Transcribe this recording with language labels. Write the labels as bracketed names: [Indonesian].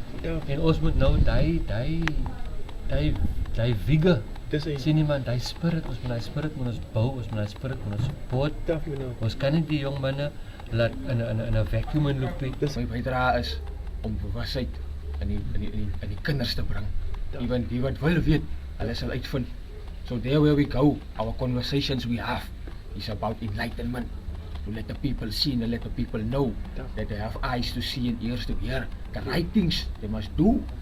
[Afrikaans] En ons moet nou daai vigor. Sien iemand, daai spirit, ons moet daai spirit moet ons bou, ons moet daai spirit moet ons support. Ons kan nie die jong manne laat in 'n vacuum inloop nie. My bydrae is om bewusheid in die kinders te bring. Even die wat wil weet, hulle sal uitvind. [English] So there where we go, our conversations we have is about enlightenment. To let the people see and let the people know that they have eyes to see and ears to hear. The right things they must do.